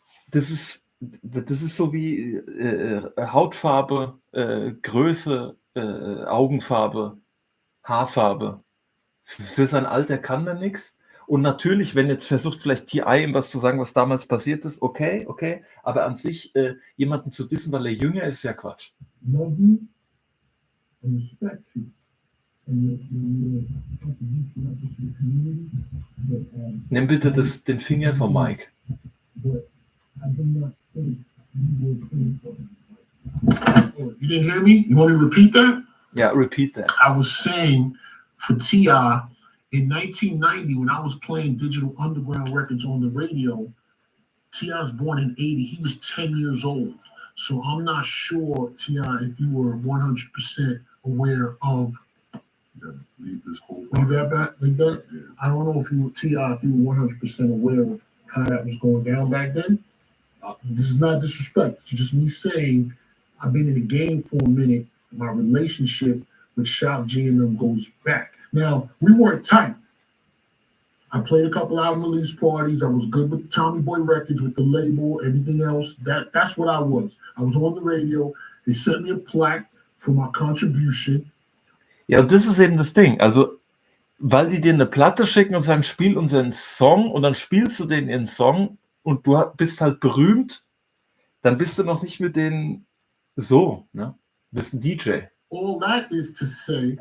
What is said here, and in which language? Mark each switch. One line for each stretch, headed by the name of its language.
German: Das ist so wie Hautfarbe, Größe, Augenfarbe, Haarfarbe. Für sein Alter kann man nichts. Und natürlich, wenn jetzt versucht, vielleicht T.I. ihm was zu sagen, was damals passiert ist, okay. Aber an sich jemanden zu dissen, weil er jünger ist, ist ja Quatsch.
English: Love you and respect you. And your contribution not just to the community, but
German: Nimm bitte den Finger von Mike.
English: but I do not think you were clean for him. You didn't hear me? You want me to repeat that? Yeah, repeat that. I was saying for T.I., in 1990, when I was playing Digital Underground Records on the radio, T.I. was born in 80. He was 10 years old. So I'm not sure, T.I., if you were 100% aware of. Leave this whole. Leave that back? Leave that? Yeah. I don't know if you were T.I., if you were 100% aware of how that was going down back then. This is not disrespect. It's just me saying I've been in the game for a minute. My relationship with Shop G and them goes back. Now, we weren't tight. I played a couple album release parties. I was good with Tommy Boy Records, with the label, everything else. That's what I was. I was on the radio. They sent me a plaque for my contribution.
German: Ja, und das ist eben das Ding. Also, weil die dir eine Platte schicken und sagen, spiel unseren Song und dann spielst du den ihren Song und du bist halt berühmt, dann bist du noch nicht mit denen so, ne? Du bist ein DJ.
English: All that is to say,